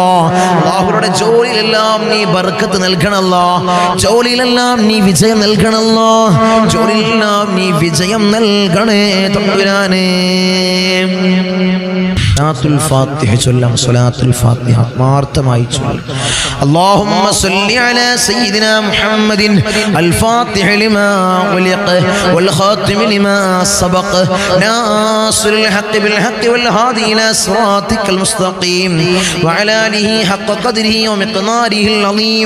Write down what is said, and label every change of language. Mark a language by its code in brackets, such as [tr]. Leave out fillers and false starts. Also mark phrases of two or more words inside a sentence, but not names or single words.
[ml] അല്ലാഹുവേ ജോലിയിലെല്ലാം നീ ബർക്കത്ത് നൽകണമല്ലോ. ജോലിയിലെല്ലാം നീ വിജയം നൽകണമല്ലോ. ജോലിയിലെല്ലാം നീ വിജയം നൽകണേ തമ്പുരാനേ. സ്വലാത്തുൽ ഫാത്തിഹ ചൊല്ലാം. സ്വലാത്തുൽ ഫാത്തിഹ ആത്മാർത്ഥമായി ചൊല്ലാം. [ar] اللهم صل على سيدنا محمد الفاتح لما أغلق والخاتم لما سبق ناصر الحق بالحق والهادي إلى صراطك المستقيم وعلى آله حق قدره ومقداره العظيم.